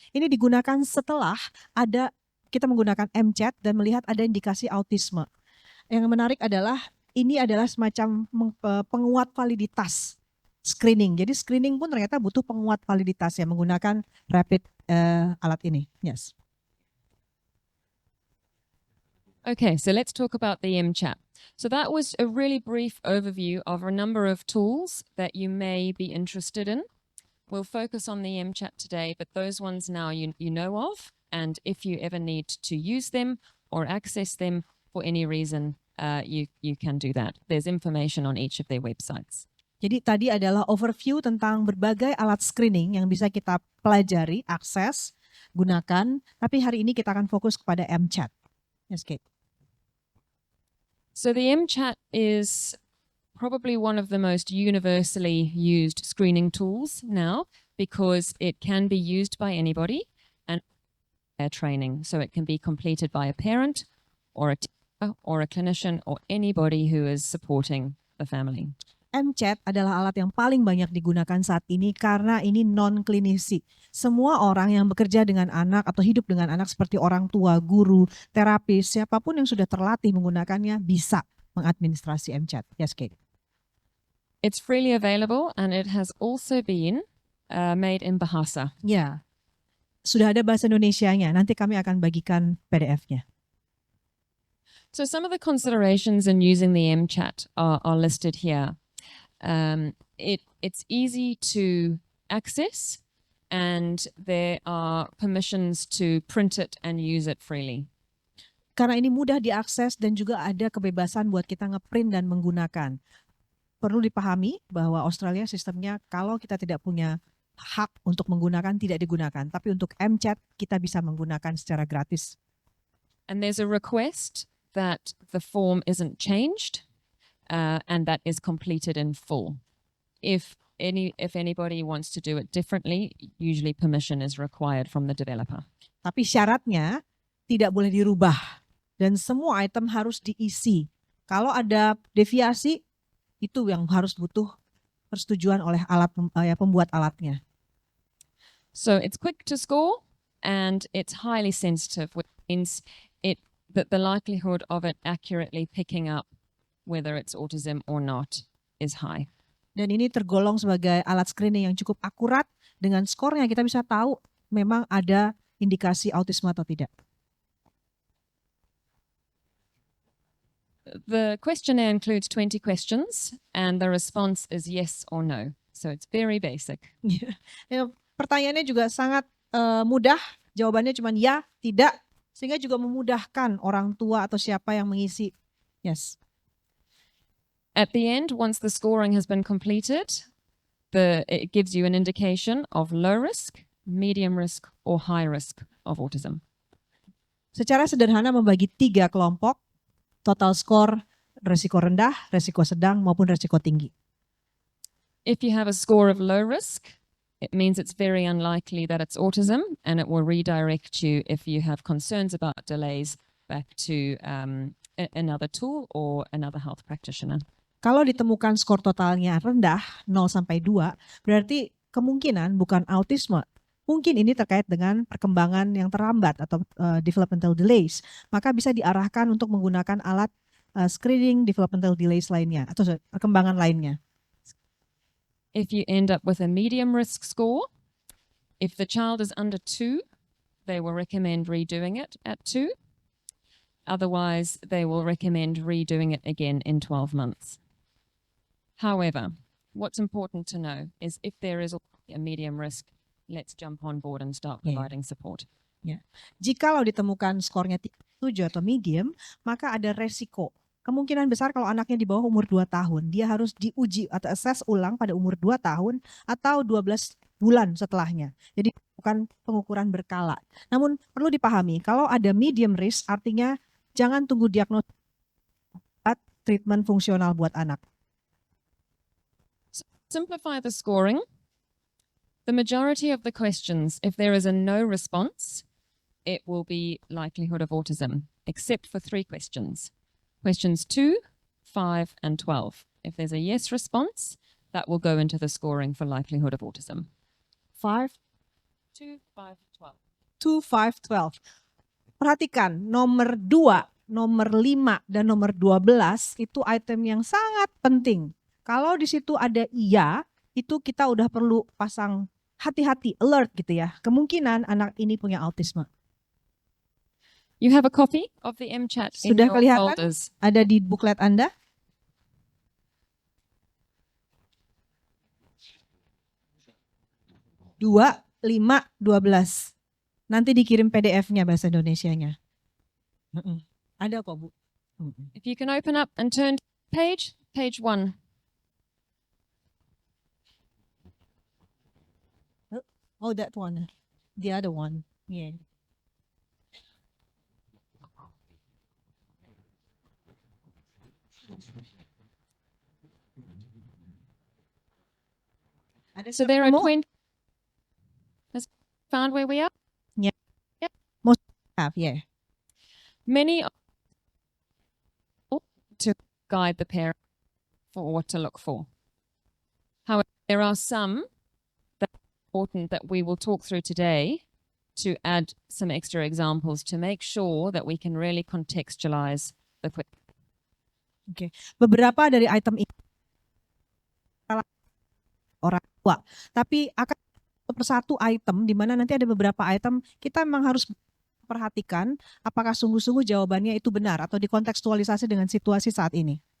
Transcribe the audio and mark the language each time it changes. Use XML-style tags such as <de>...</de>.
<id>Ini digunakan setelah kita menggunakan MChat dan melihat ada indikasi autisme. Yang menarik adalah ini adalah semacam penguat validitas screening. Jadi screening pun ternyata butuh penguat validitas yang menggunakan rapid alat ini.</id> <en>Yes. Okay, so let's talk about the MChat. So that was a really brief overview of a number of tools that you may be interested in. We'll focus on the MChat today, but those ones now you know of, and if you ever need to use them or access them for any reason, you can do that. There's information on each of their websites.</en> <id>Jadi tadi adalah overview tentang berbagai alat screening yang bisa kita pelajari, akses, gunakan. Tapi hari ini kita akan fokus kepada MChat.</id> <en>Yes, Kate. So the MChat is probably one of the most universally used screening tools now because it can be used by anybody and training. So it can be completed by a parent or a teacher or a clinician or anybody who is supporting the family.</en> <id>MChat adalah alat yang paling banyak digunakan saat ini karena ini non-klinisi. Semua orang yang bekerja dengan anak atau hidup dengan anak seperti orang tua, guru, terapis, siapapun yang sudah terlatih menggunakannya bisa mengadministrasi MChat.</id> <en>Yes, Kate. It's freely available and it has also been made in Bahasa.</en> <id>Ya, sudah ada bahasa Indonesianya. Nanti kami akan bagikan PDF-nya.</id> <en>So some of the considerations in using the MChat are listed here. It's easy to access and there are permissions to print it and use it freely.</en> <id>Karena ini mudah diakses dan juga ada kebebasan buat kita ngeprint dan menggunakan. Perlu dipahami bahwa Australia sistemnya kalau kita tidak punya hak untuk menggunakan tidak digunakan. Tapi untuk MChat kita bisa menggunakan secara gratis.</id> <en>And there's a request that the form isn't changed and that is completed in full. If anybody wants to do it differently, usually permission is required from the developer.</en> <id>Tapi syaratnya tidak boleh dirubah dan semua item harus diisi. Kalau ada deviasi itu yang harus butuh persetujuan oleh pembuat alatnya.</id> <en>So it's quick to score and it's highly sensitive, which means that the likelihood of it accurately picking up whether it's autism or not is high.</en> <id>Dan ini tergolong sebagai alat screening yang cukup akurat. Dengan skornya kita bisa tahu memang ada indikasi autisme atau tidak.</id> <en>The questionnaire includes 20 questions and the response is yes or no. So it's very basic.</en> <id>Pertanyaannya juga sangat mudah. Jawabannya cuma ya, tidak. Sehingga juga memudahkan orang tua atau siapa yang mengisi.</id> <en>Yes. At the end, once the scoring has been completed, it gives you an indication of low risk, medium risk, or high risk of autism.</en> <id>Secara sederhana membagi 3 kelompok, total score resiko rendah, resiko sedang, maupun resiko tinggi.</id> <en>If you have a score of low risk, it means it's very unlikely that it's autism, and it will redirect you if you have concerns about delays back to another tool or another health practitioner.</en> <id>Kalau ditemukan skor totalnya rendah 0 sampai 2, berarti kemungkinan bukan autisme. Mungkin ini terkait dengan perkembangan yang terlambat atau developmental delays. Maka bisa diarahkan untuk menggunakan alat screening developmental delays lainnya atau perkembangan lainnya.</id> <en>If you end up with a medium risk score, if the child is under 2, they will recommend redoing it at 2. Otherwise, they will recommend redoing it again in 12 months. However, what's important to know is if there is a medium risk, let's jump on board and start providing support.</en> <id>Jikalau ditemukan skornya 7 atau medium, maka ada resiko. Kemungkinan besar kalau anaknya di bawah umur 2 tahun, dia harus diuji atau assess ulang pada umur 2 tahun atau 12 bulan setelahnya. Jadi bukan pengukuran berkala. Namun perlu dipahami, kalau ada medium risk artinya jangan tunggu diagnosis, treatment fungsional buat anak.</id> <en>Simplify the scoring. The majority of the questions, if there is a no response, it will be likelihood of autism, except for 3 questions. Questions 2, 5, and 12. If there's a yes response, that will go into the scoring for likelihood of autism. 5, 2, 5, 12. 2, 5, 12.</en> <id>Perhatikan, nomor 2, nomor 5, dan nomor 12 itu item yang sangat penting. Kalau di situ ada iya, itu kita udah perlu pasang hati-hati, alert gitu ya. Kemungkinan anak ini punya autisme.</id> <en>You have a copy of the MChat in</en> <id>Sudah</id> <en>your</en> <id>kelihatan?</id> <en>folders.</en> <id>Ada di booklet Anda? Dua, 5, 12. Nanti dikirim PDF-nya bahasa Indonesianya. Ada kok, Bu.</id> <en>If you can open up and turn to page 1. Oh, that one. The other one. Yeah.</en> <id>Ada</id> <en>So there are</en> <id>ketemu?</id> <en>20. Has found where we are? Yeah. Many to guide the parent for what to look for. However, there are some that are important that we will talk through today to add some extra examples to make sure that we can really contextualize the question.</en> <id>Beberapa dari item ini orang tua, tapi akan satu persatu item di mana nanti ada beberapa item kita memang harus perhatikan apakah sungguh-sungguh jawabannya itu benar atau dikontekstualisasi dengan situasi saat ini.</id>